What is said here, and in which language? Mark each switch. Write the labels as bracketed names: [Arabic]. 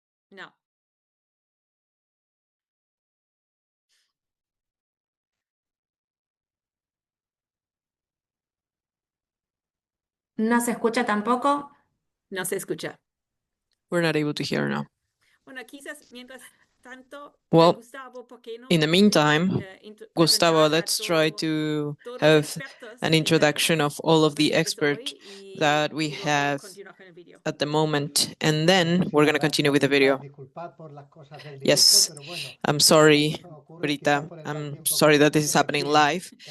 [Spanish] No. ¿No se escucha tampoco? No se escucha. [English] We're not able to hear now. [Spanish] Bueno, quizás mientras tanto, [English] Well, [Spanish] Gustavo, ¿por qué no [English] in the meantime, Gustavo, let's try to have an introduction of all of the experts that we have at the moment, and then we're going to continue with the video. Yes, I'm sorry, Brita. I'm sorry that this is happening live.